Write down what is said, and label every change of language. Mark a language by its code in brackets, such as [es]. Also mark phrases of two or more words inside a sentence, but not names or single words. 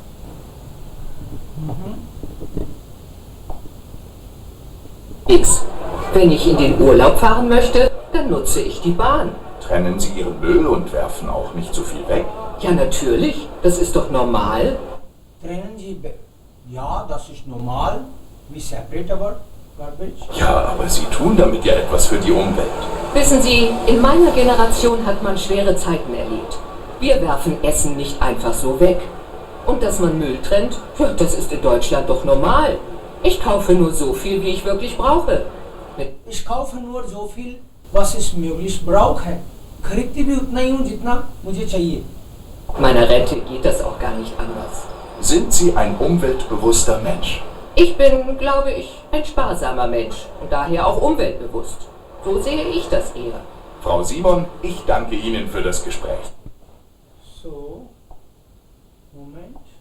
[de] X. Wenn ich in den Urlaub fahren möchte, dann nutze ich die Bahn. Trennen Sie Ihren Müll und werfen auch nicht zu viel weg? Ja, natürlich. Das ist doch normal. Trennen Sie, ja, das ist normal. [en] We separate our garbage. [de] Ja, aber Sie tun damit ja etwas für die Umwelt. Wissen Sie, in meiner Generation hat man schwere Zeiten erlebt. Wir werfen Essen nicht einfach so weg. Und dass man Müll trennt, ja, das ist in Deutschland doch normal. Ich kaufe nur so viel, wie ich wirklich brauche. Ich kaufe nur so viel, was ich möglich brauche. [hi] खरीदती भी उतना ही हूँ जितना मुझे चाहिए. [de] Meiner Rente geht das auch gar nicht anders. Sind Sie ein umweltbewusster Mensch? Ich bin, glaube ich, ein sparsamer Mensch und daher auch umweltbewusst. So sehe ich das eher. Frau Simon, ich danke Ihnen für das Gespräch. So, Moment.